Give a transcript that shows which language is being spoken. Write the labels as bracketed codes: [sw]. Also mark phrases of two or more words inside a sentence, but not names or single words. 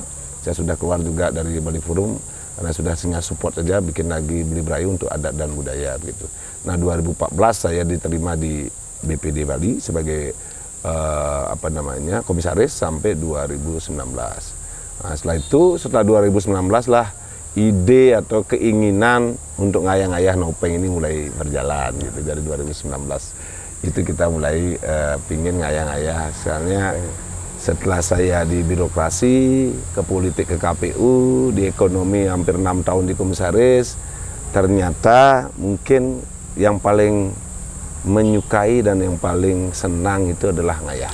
[id] Saya sudah keluar juga dari Bali Forum karena sudah tinggal support saja, bikin lagi Beli Braille untuk adat dan budaya gitu. Nah, 2014 saya diterima di BPD Bali sebagai komisaris sampai 2019. Nah, setelah 2019 lah ide atau keinginan untuk ngayah-ngayah Nopeng ini mulai berjalan gitu. Dari 2019 itu kita mulai pingin ngayah-ngayah, soalnya setelah saya di birokrasi, ke politik, ke KPU, di ekonomi hampir 6 tahun di komisaris, ternyata mungkin yang paling menyukai dan yang paling senang itu adalah ngayah.